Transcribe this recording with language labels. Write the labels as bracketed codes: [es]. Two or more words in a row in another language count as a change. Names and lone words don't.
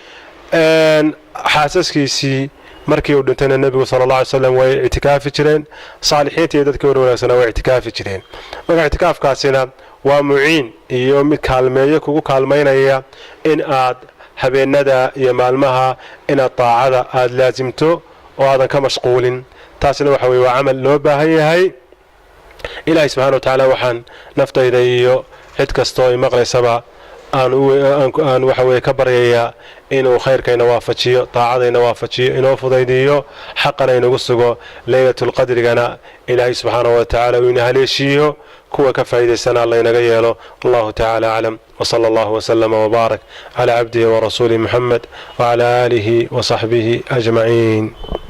[so] xaasaskiisii markii uu dhintay nabigu [ar] صلى الله عليه وسلم [so] way i'tikaafi jireen saalixiintii dadkii wanaagsan way i'tikaafi jireen marka i'tikaafkaasina waa muciin iyo mid kaalmeeyo kugu kaalmeynaya in aad habeenada iyo maalmaha ina taacada aad laazimto oo aadan ka mashquulin taasina waxa weeye waa amal loo baahan yahay ilaahay [ar] سبحانه وتعالى [so] waxaan naftayda iyo cid kasto ay maqlaysaba aan waxa weeye ka baryayaa inuu khayrkayna waafajiyo taacadayna waafajiyo inoo fudaydiyo xaqana inagu sugo laylatul qadrigana ilaahay [ar] سبحانه وتعالى [so] uu ina haleeshiyo kuwa ka faa'iideysana Allah inaga yeelo [ar] الله تعالى أعلم وصلى الله وسلم وبارك على عبده ورسوله محمد وعلى آله وصحبه أجمعين